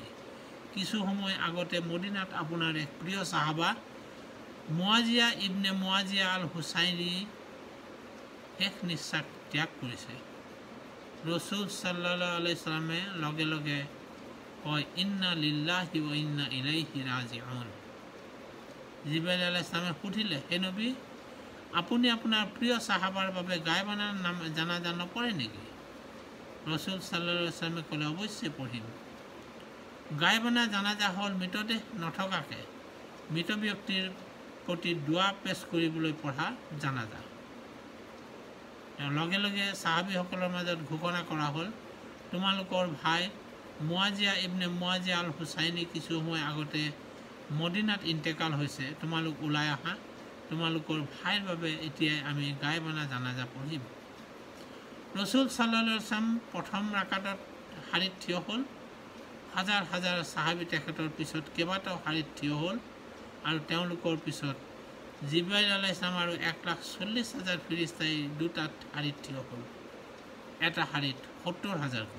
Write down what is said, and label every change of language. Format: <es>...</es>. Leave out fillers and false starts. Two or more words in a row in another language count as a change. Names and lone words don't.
<as>কিছু সময় আগতে মদিনাত আপোনাৰ এক প্ৰিয় সাহাবা মুৱাজিয়া ইবনে মুৱাজিয়া আল হুচাইনি শেষ নিশ্বাস ত্যাগ কৰিছে। ৰসুল</as> <ar>صلى الله عليه وسلم</ar> <as>লগে লগে কয়,</as> <ar>إنا لله و إنا إليه راجعون.</ar> <as>জিব্ৰাইল</as> <ar>عليه السلام</ar> <as>সুধিলে, হে নবী, আপুনি আপোনাৰ প্ৰিয় সাহাবাৰ বাবে গায়বানাৰ জানাজা নপঢ়ে নেকি? ৰসুল</as> <ar>صلى الله عليه وسلم</ar> <as>ক'লে, অৱশ্যে পঢ়িম। গায়বানা জানাজা হ'ল মৃতদেহ নথকাকৈ মৃত ব্যক্তিৰ প্ৰতি দোৱা পেছ কৰিবলৈ পঢ়া জানাজা। লগে লগে সাহাবীসকলৰ মাজত ঘোষণা কৰা হ'ল, তোমালোকৰ ভাই মুৱাজিয়া ইবনে মুৱাজিয়া আল হুচাইনি কিছু সময় আগতে মদিনাত ইন্তেকাল হৈছে, তোমালোক ওলাই আহা, তোমালোকৰ ভাইৰ বাবে এতিয়াই আমি গায়বানা জানাজা পঢ়িম। ৰসুল</as> <ar>صلى الله عليه وسلم</ar> <as>প্ৰথম ৰাকাতত শাৰীত থিয় হ'ল। হাজাৰ হাজাৰ সাহাবী তেখেতৰ পিছত কেইবাটাও শাৰীত থিয় হ'ল আৰু তেওঁলোকৰ পিছত জিব্ৰাইল</as> <ar>عليه السلام</ar> <as>আৰু 1,40,000 ফিৰিস্তাই দুটা শাৰীত থিয় হ'ল, এটা শাৰীত 70,000কৈ।</as>